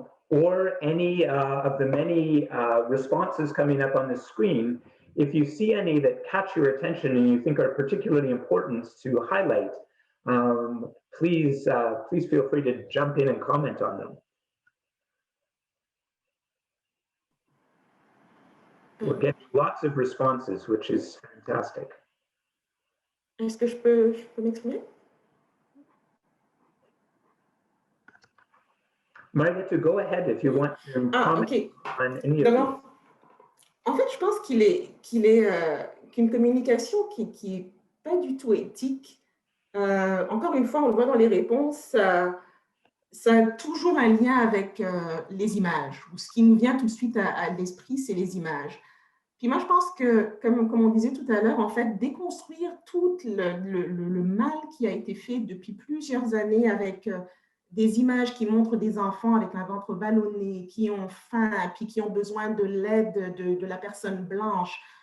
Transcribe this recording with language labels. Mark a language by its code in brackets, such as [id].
[en] Or any of the many responses coming up on the screen, if you see any that catch your attention and you think are particularly important to highlight, please feel free to jump in and comment on them. We're getting lots of responses, which is fantastic. [fr] Est-ce que je peux m'exprimer? [en] Mariettu, go ahead if you want to comment on any of these. [fr] En fait, je pense qu'une communication qui n'est pas du tout éthique encore une fois, on le voit dans les réponses, ça a toujours un lien avec les images. Ou ce qui nous vient tout de suite à l'esprit, c'est les images. Puis moi, je pense que, comme on disait tout à l'heure, en fait, déconstruire tout le mal qui a été fait depuis plusieurs années avec des images qui montrent des enfants avec un ventre ballonné, qui ont faim, puis qui ont besoin de l'aide de la personne blanche.